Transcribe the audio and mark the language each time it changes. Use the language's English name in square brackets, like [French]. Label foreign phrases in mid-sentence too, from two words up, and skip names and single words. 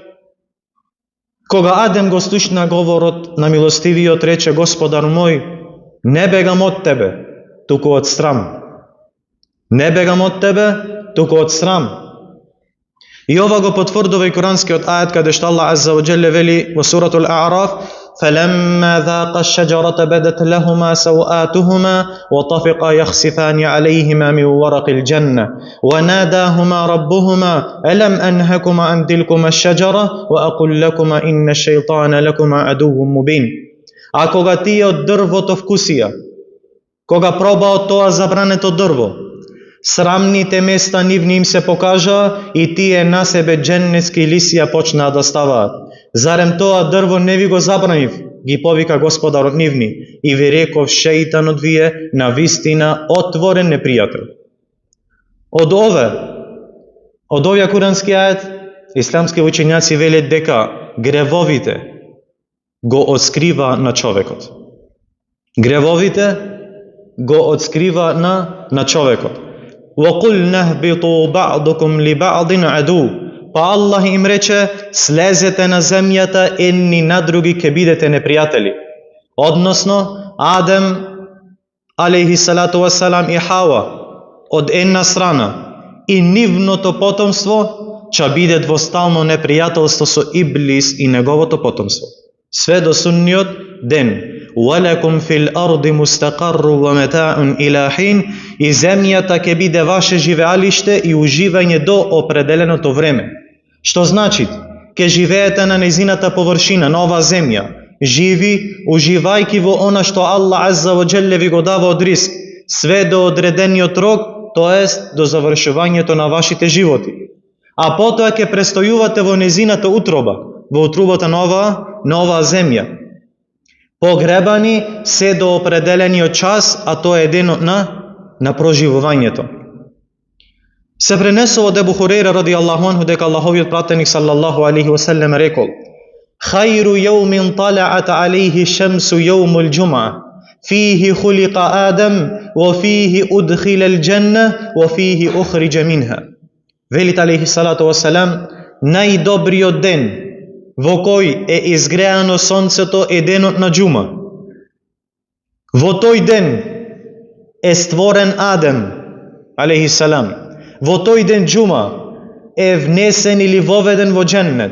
[Macedonian] Кога Адем го слушна говорот на милостивиот, рече: Господар мој, не бегам од тебе, туку од срам. Не бегам од тебе, туку од срам. И ова го потврдува и куранскиот ајет каде што Аллах Азза ва Джелле вели во [Arabic] суратул А'раф: فَلَمَّا ذَاقَ الشَّجَرَةَ بَدَتْ لَهُمَا سَوْآتُهُمَا وَطَفِقَا يَخْصِفَانِ عَلَيْهِمَا مِنْ وَرَقِ الْجَنَّةِ وَنَادَاهُمَا رَبُّهُمَا أَلَمْ أَنْهَكُمَا عَنْ تِلْكُمَا الشَّجَرَةِ وَأَقُلْ لَكُمَا إِنَّ الشَّيْطَانَ لَكُمَا عَدُوٌّ مُبِينٌ. [Macedonian] А кога тие од дрвото вкусија, кога пробаат тоа забрането дрво, срамните места нивни им се покажаа и тие на себе џеннетски лисија почнаа да ставаат. Зарем тоа дрво не ви го забранив, ги повика Господарот нивни, и ви реков: шејтанот ви е на вистина отворен непријател. Од овие курански ајет исламски учењаци велат дека гревовите го отскрива на човекот. Гревовите го отскрива на човекот. [Arabic] وَقُلْنَا اهْبِطُوا بَعْضُكُمْ لِبَعْضٍ عَدُوٌّ. [Macedonian] Па Аллах им рече, слезете на земјата, едни на други ке бидете непријатели. Односно, Адем, [Arabic] عليه الصلاة والسلام, [Macedonian] и Хава, од една страна, и нивното потомство, ќе биде двостално непријателство со Иблис и неговото потомство. Све до судниот ден. [Arabic] وَلَكُمْ فِي الْأَرْضِ مُسْتَقَرٌّ وَمَتَاعٌ إِلَى حِينٍ. [Macedonian] И земјата ќе биде ваше живеалиште и уживање до определеното време. Што значи? Ке живеете на незината површина, на ова земја, живи, уживајки во она што Аллах [Arabic] عز وجل [Macedonian] ви го дава од риск, све до одредениот рок, тоест до завршувањето на вашите животи. А потоа ќе престојувате во незината утроба, во утробата на ова земја. Погребани се до определениот час, а тоа е денот на проживувањето. Се пренесува од Ебу Хурейра [Arabic] رضي الله عنه [Macedonian] дека Аллаховиот пратеник [Arabic] صلى الله عليه وسلم [Macedonian] рекол: [Arabic] "خير يوم طلعت عليه الشمس يوم الجمعة، فيه خلق آدم، وفيه أدخل الجنة، وفيه أخرج منها." Велит عليه الصلاة والسلام, [Macedonian] најдобриот ден во кој е изгреано сонцето е денот на џума. Во тој ден е створен Адем, [Arabic] عليه السلام. [Macedonian] Во тој ден џума е внесен или воведен во џеннет.